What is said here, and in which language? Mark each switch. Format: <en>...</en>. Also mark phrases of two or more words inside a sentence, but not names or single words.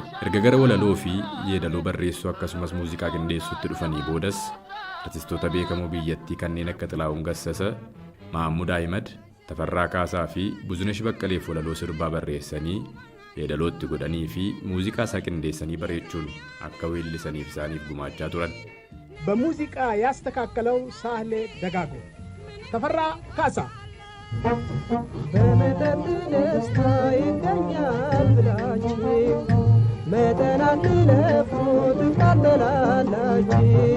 <om>Erga gara walaloo fi yeedaloo barreessuu akkasumas muuziqaa qindeessuutti dhufanii boodas artistoota beekamoo biyyattii kanneen akka Xilaa'uun Gassasa, Mahammud Ahimad, Tafarraa Kaasaa fi Buzunesh Baqqaleef walaloo sirbaa barreessanii yeedalootti godhanii fi muuziqaa isaa qindeessanii bareechuun akka weellisaniif isaaniif gumaachaa turan.</om> <am>በሙዚቃ ያስተካከለው ሳህሌ ደጋጎ። ተፈራ ካሳ በመጠጥ ደስታ ይገኛል ብላችሁ መጠን አትለፉ ትቃጠላላችሁ።</am>